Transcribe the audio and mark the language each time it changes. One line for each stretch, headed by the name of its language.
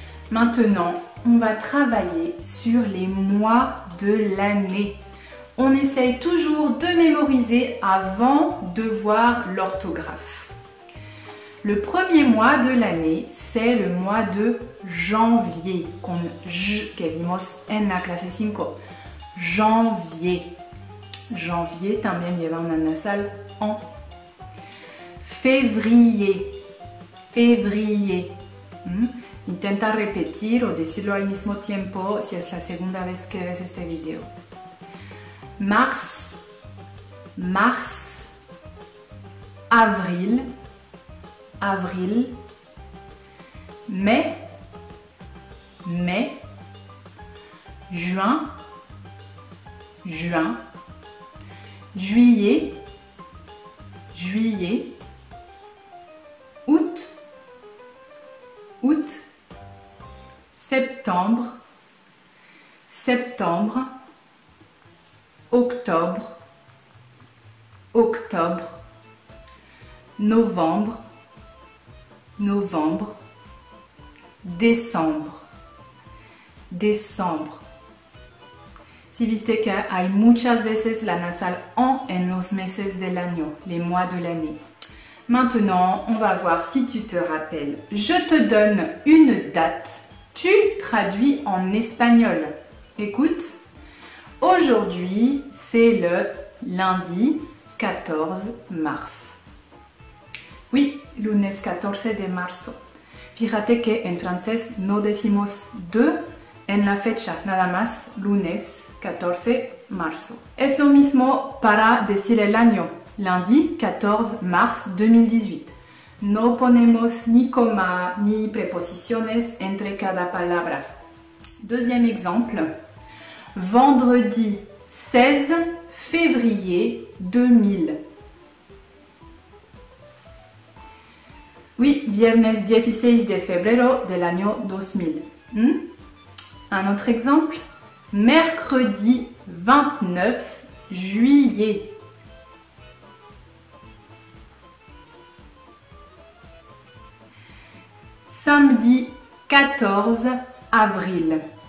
French: Maintenant, on va travailler sur les mois de l'année. On essaye toujours de mémoriser avant de voir l'orthographe. Le premier mois de l'année, c'est le mois de janvier,
Spanish: con J que vimos en la clase 5.
French: Janvier.
Spanish: Janvier también lleva una nasal en. Février. Février. Intenta repetir o decirlo al mismo tiempo si es la segunda vez que ves este video.
French: Mars. Mars. Avril. Avril. Mai. Mai. Juin. Juin. Juillet, juillet, août, août, septembre, septembre, octobre, octobre, novembre, novembre, décembre, décembre.
Spanish: Si viste que hay muchas veces la nasal en los meses del año,
French: les mois de l'année. Maintenant, on va voir si tu te rappelles. Je te donne une date, tu traduis en espagnol. Écoute, aujourd'hui, c'est le lundi 14 mars.
Spanish: Oui, lunes 14 de marzo. Fíjate que en francés no decimos de en la fecha, nada más, lunes 14 marzo. Es lo mismo para decir el año,
French: lundi 14 mars 2018.
Spanish: No ponemos ni coma ni preposiciones entre cada palabra.
French: Deuxième exemple, vendredi 16 février 2000.
Spanish: Oui, viernes 16 de febrero del año 2000.
French: Un autre exemple, mercredi 29 juillet. Samedi 14 avril.